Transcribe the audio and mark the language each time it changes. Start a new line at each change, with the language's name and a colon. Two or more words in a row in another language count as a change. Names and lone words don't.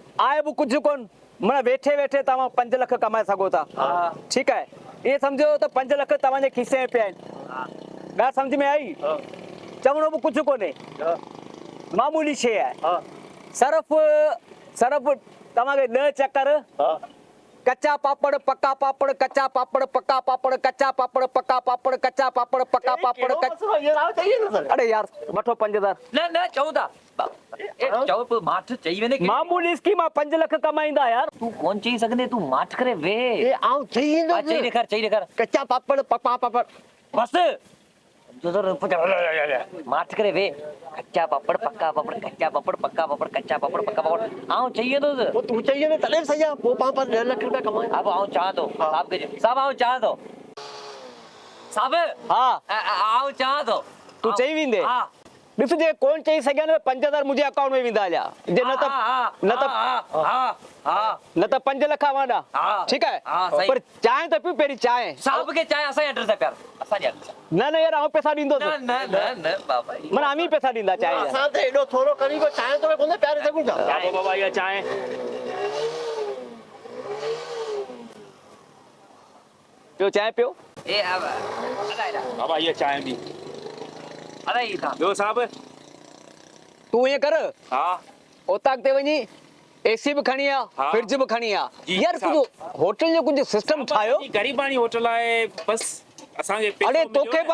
Sindhi: आहे बि कुझु कोन, माना वेठे वेठे तव्हां 5 लख कमाए सघो था, हा ठीकु आहे। इहे सम्झो त 5 लख तव्हांजे खीसे में पिया आहिनि। ॻाल्हि सम्झ में आई? चवणो बि कुझु कोन्हे, मामूली शइ आहे। सिर्फ़ु तव्हांखे 10 चकर
Hindi: कच्चा पापड़ पक्का पापड़, कच्चा पापड़ पक्का पापड़, कच्चा पापड़ पक्का पापड़, कच्चा पापड़ पक्का पापड़।
Sindhi: अरे यार वठो 5000। न न चऊं था चओ पोइ माठ चई वञे मामूली स्कीम आहे, 5 लख कमाईंदा यार। तूं कोन चई सघंदे, तूं माठ करे वे। ए आऊं चई हा, चई ॾेखार चई ॾेखार
Hindi: कच्चा पापड़ पक्का पापड़।
Sindhi: बस माठ करे वे।
Hindi: कच्चा पापड़ पक्का पापड़, कच्चा पापड़ पक्का पापड़, कच्चा पापड़ पक्का पापड़।
Sindhi: आऊं चई वेंदुसि।
Hindi: वो तू चाहिए ना तले सही है, वो 5 लाख रुपया कमाए।
Sindhi: अब आऊं चाहां थो साहब खे, साहब आऊं चाहां थो साहब, हा आऊं चाहां थो तूं चई वेंदे। हा ॾिस जे कोन चई सघिया न 5000 मुंहिंजे अकाउंट में वेंदा हलिया, जे न त 5 लख वांडा, हा। ठीकु आहे। हा, सही। पर चांहि त पी पहिरीं चांहि। साहब खे चाहे असांजे एड्रेस आहे प्यार, असांजे एड्रेस। न यार आउं पैसा ॾींदोसि, न न न न बाबा माना आमी पैसा ॾींदा चांहि जा। असां त एॾो थोरो करी को चाहे तो कोने प्यारे सघूं था। बाबा इहा चांहि पियो चांहि पियो। ए अब अलाइरा बाबा इहा चांहि बि अलाई था ॿियो साहब। तूं ईअं कर, हा उतां ते वञी एसी बि खणी आ, हा। फ्रिज बि खणी आ। जी, यार साहब। कुझु होटल जो कुझु सिस्टम ठाहियो। गरीबानी होटल आहे बस असांखे पैसो अरे मिलियो तोखे